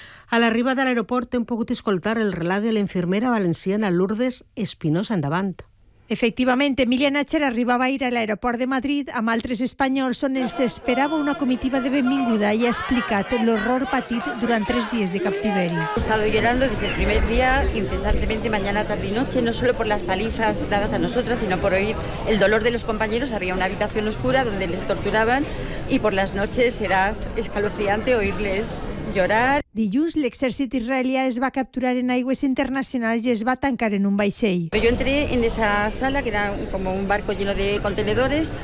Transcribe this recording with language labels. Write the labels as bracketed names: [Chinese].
[Catalan] A l'arribada de l'aeroport hem pogut escoltar el relat de l'infermera valenciana Lourdes Espinosa. Endavant. Efectivament, Emilia Nacher arribava ahir a l'aeroport de Madrid amb altres espanyols on els esperava una comitiva de benvinguda i ha explicat l'horror patit durant tres dies de captiveri. [Spanish] He estado llorando desde el primer día, incesantemente mañana, tarde y noche, no solo por las palizas dadas a nosotras, sino por oír el dolor de los compañeros. Había una habitación oscura donde les torturaban y por las noches era escalofriante oírles llorar. [Catalan] Dilluns, l'exèrcit israelià es va capturar en aigües internacionals i es va tancar en un vaixell. [Spanish] Yo entré en esa sala, que era como un barco lleno de contenedores.